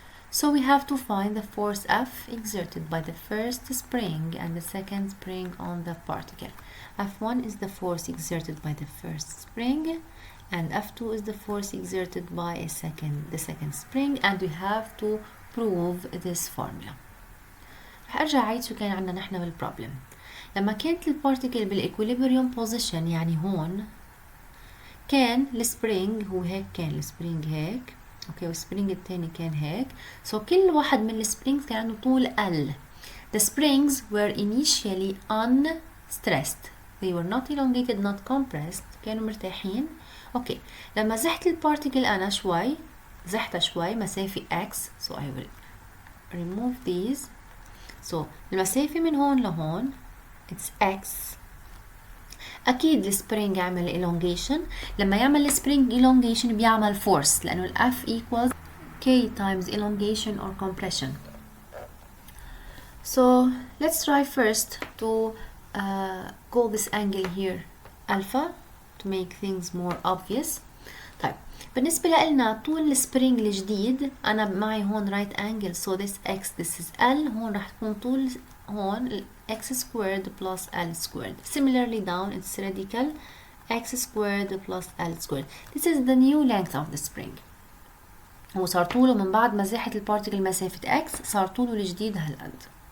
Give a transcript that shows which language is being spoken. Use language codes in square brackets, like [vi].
[en] So we have to find the force F exerted by the first spring and the second spring on the particle. F1 is the force exerted by the first spring, and F2 is the force exerted by the second spring, and we have to prove this formula. [ar] رح ارجع اعيد شو كان عندنا نحن بالبروبلم. لما كانت البارتيكل بالايكوليبريوم بوزيشن، يعني هون كان السبرينج هو هيك، كان السبرينج هيك، اوكي، والسبرينج الثاني كان هيك. سو كل واحد من السبرينجز كان عنده طول L. [en] The springs were initially unstressed. they were not elongated not compressed [ar] كانوا مرتاحين. اوكي لما زحت البارتيكل انا شوي زحتها شوي مسافة x [en] so I will remove these so [ar] المسافة من هون لهون [en] it's x. [ar] اكيد السبرينج يعمل elongation. لما يعمل السبرينج [en] elongation [ar] بيعمل [en] force [ar] لانه ال [en] F equals k times elongation or compression. So let's try first to call this angle here alpha to make things more obvious. [ar] طيب بالنسبة لنا طول السبرينج الجديد أنا معي هون [en] right angle so this x this is L [ar] هون راح تكون طول هون [en] x squared plus L squared. Similarly down it's radical x squared plus L squared. This is the new length of the spring. [ar] هو صار طوله من بعد ما زاحت البارتيكل مسافة x صار طوله الجديد هالقد.